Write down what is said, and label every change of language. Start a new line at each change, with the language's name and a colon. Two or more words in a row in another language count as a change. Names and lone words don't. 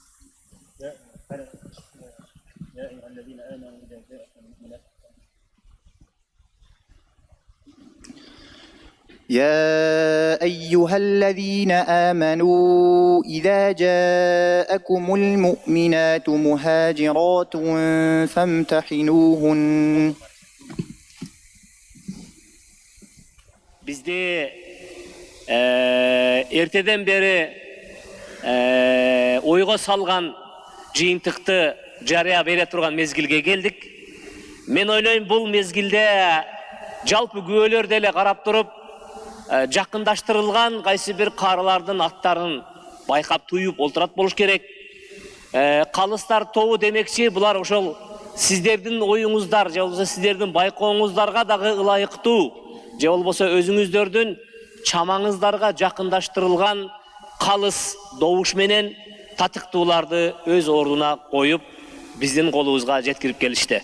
Arabic: يا أيها الذين آمنوا إذا جاءكم المؤمنات مهاجرات فامتحنوهن
Kyrgyz: Бизде эртеден бери ойго салган жыйынтыкты жарыя бере турган мезгилге келдик. Мен ойлойм, бул мезгилде жалпы күбөлөр деле карап туруп, жакындаштырылган кайсы бир карылардын аттарын байкап туюп олтурат болуш керек. Калыстар тобу демекчи, булар ошол сиздердин оюңуздар же болбосо сиздердин байкооңуздарга дагы ылайыктуу, же болбосо өзүңүздөрдүн чамаңыздарга жакындаштырылган калыс добуш менен татыктууларды өз ордуна коюп, биздин колубузга жеткирип келишти.